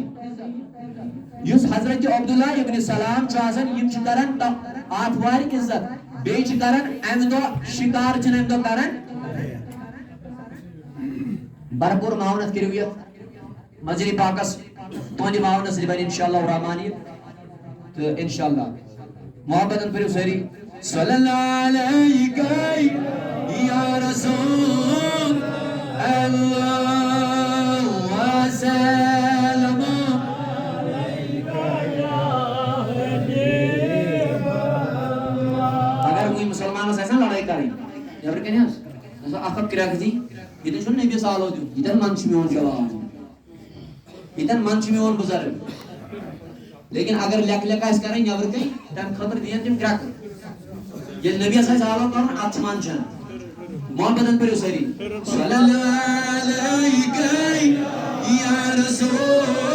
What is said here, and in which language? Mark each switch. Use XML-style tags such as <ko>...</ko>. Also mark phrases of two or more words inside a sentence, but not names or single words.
<ks>یُس حضرت عبداللہ ابن سلام چھُ آسان, یِم چھِ کران آٹھوارِ عزت, بیٚیہِ چھِ کران امہِ دۄہ شِکار چھِنہٕ امہِ دۄہ کران. بھرپوٗر معاونت کٔرِو یتھ مسجدِ پاکس, تُہنٛدِ معاونت سۭتۍ بنہِ</ks> <ar>انشاء اللہ الرحمان</ar> <ks>یہِ تہٕ انشاء اللہ محبتن پٔرِو سٲری</ks> <ar>صلی اللہ علیہ یا رسول اللہ وسلم.</ar> <ks>اگر کوئی مسلمانس آسہِ نا لڑٲے کرٕنۍ نیبرٕ کنہِ حظ, اکھ اکھ کرٛٮ۪کھ دی, ییٚتٮ۪ن چھُنہٕ نبی سالو دیُن, ییٚتٮ۪ن من چھُ میون جوان, ییٚتٮ۪ن من چھُ میون بُزرگ. لیکن اگر لیکھ لیکھ آسہِ کرٕنۍ نیبرٕ کنہِ تمہِ خٲطرٕ دِیَن تِم کرٛٮ۪کہٕ. ییٚلہِ نبیَس آسہِ سالو کرُن اتھ چھُ من چھَنہٕ. محبتن پٔرِو سٲری</ks> <ar>صلی اللہ علیہ یا رسول</ar>